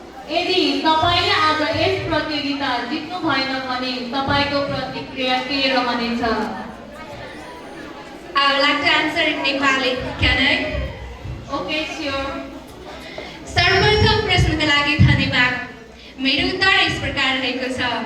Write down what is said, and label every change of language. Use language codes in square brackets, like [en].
[ne] यदि तपाईले आज यस प्रतियोगिता जित्नु भएन भने तपाईको प्रतिक्रिया के रहनेछ? [en] I would like to answer in Nepali. Can I? Okay, sure. [ne] सर्वप्रथम प्रश्नको लागि धन्यवाद। मेरो उत्तर यस प्रकार रहेको छ।